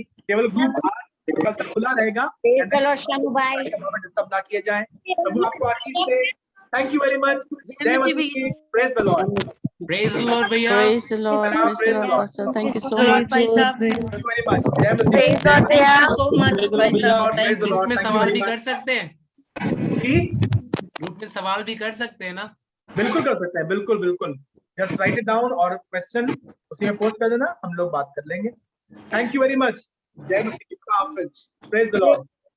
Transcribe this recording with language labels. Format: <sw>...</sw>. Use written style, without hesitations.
<hi>केवल ग्रुप कल तक खुला रहेगा, डिस्टर्ब ना किए जाए। प्रभु आपको आशीष दे।</hi> <en>Thank you very much.</en> <hi>जय मसीह की।</hi> <en>Praise the Lord. Praise the Lord, भैया। Praise the Lord, Pastor. Thank you so much.</en> <hi>भाई साहब।</hi> <en>Thank you very much.</en> <hi>जय मसीह।</hi> <en>Thank you so much, भाई साहब। Praise the Lord.</en> <hi>ग्रुप में सवाल भी कर सकते हैं, जी ग्रुप में सवाल भी कर सकते हैं ना? बिल्कुल कर सकते हैं, बिल्कुल बिल्कुल।</hi> <en>just write it down</en> <hi>और क्वेश्चन उसी में पोस्ट कर देना, हम लोग बात कर लेंगे।</hi> <en>Thank you very much.</en> <hi>जय मसीह की।</hi> <en>Praise the Lord.</en>